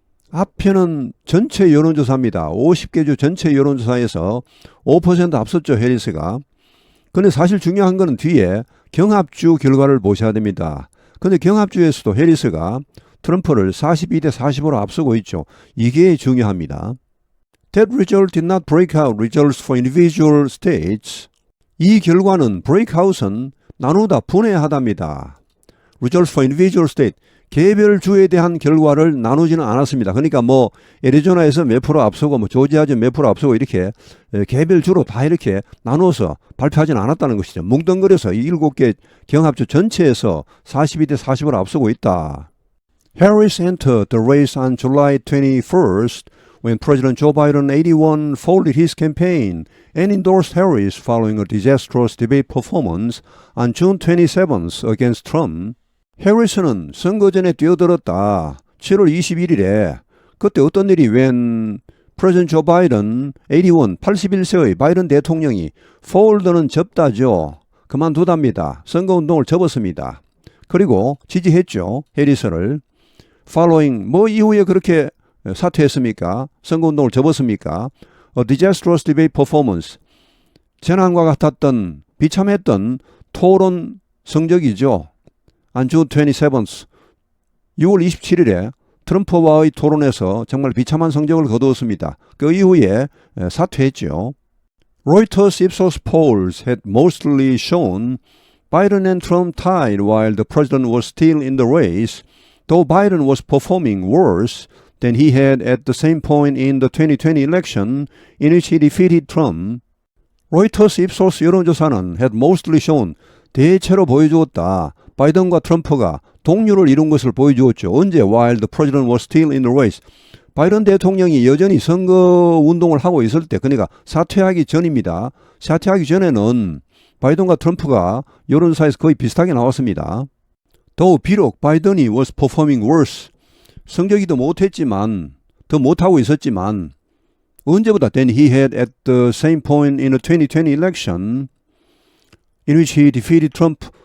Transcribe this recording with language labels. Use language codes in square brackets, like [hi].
[ko] 앞에는 전체 여론조사입니다. 50개 주 전체 여론조사에서 5% 앞섰죠, 해리스가. 근데 사실 중요한 거는 뒤에 경합주 결과를 보셔야 됩니다. 근데 경합주에서도 해리스가 트럼프를 42대 40으로 앞서고 있죠. 이게 중요합니다. [en] That result did not break out results for individual states. [ko] 이 결과는 breakout은 나누다, 분해하답니다. [en] Results for individual state. [ko] 개별 주에 대한 결과를 나누지는 않았습니다. 그러니까 뭐 애리조나에서 몇 프로 앞서고 뭐 조지아주 몇 프로 앞서고 이렇게 개별 주로 다 이렇게 나눠서 발표하지는 않았다는 것이죠. 뭉뚱그려서 이 7개 경합주 전체에서 42대 40으로 앞서고 있다. [en] Harris entered the race on July 21st when President Joe Biden 81 folded his campaign and endorsed Harris following a disastrous debate performance on June 27th against Trump. [ko] 해리스는 선거 전에 뛰어들었다. 7월 21일에 그때 어떤 일이 [en] when President Joe Biden 81, [ko] 81세의 바이든 대통령이 fold는 접다죠. 그만두답니다. 선거운동을 접었습니다. 그리고 지지했죠. 해리스를. [en] Following [ko] 뭐 이후에 그렇게 사퇴했습니까? 선거운동을 접었습니까? [en] A disastrous debate performance. [ko] 재난과 같았던 비참했던 토론 성적이죠. [en] On June 27th, [ko] 6월 27일에 트럼프와의 토론에서 정말 비참한 성적을 거두었습니다. 그 이후에 사퇴했죠. [en] Reuters Ipsos polls had mostly shown Biden and Trump tied while the president was still in the race, though Biden was performing worse than he had at the same point in the 2020 election in which he defeated Trump. [ko] 로이터스 입소스 여론조사는 [en] had mostly shown [ko] 대체로 보여주었다. 바이든과 트럼프가 동률을 이룬 것을 보여주었죠. 언제? [en] While the president was still in the race. [ko] 바이든 대통령이 여전히 선거 운동을 하고 있을 때, 그러니까 사퇴하기 전입니다. 사퇴하기 전에는 바이든과 트럼프가 여론조사에서 거의 비슷하게 나왔습니다. 또 비록 바이든이 [en] was performing worse. [ko] 성적이 더 못했지만, 더 못하고 있었지만 언제보다 [en] than he had at the same point in the 2020 election in which he defeated Trump.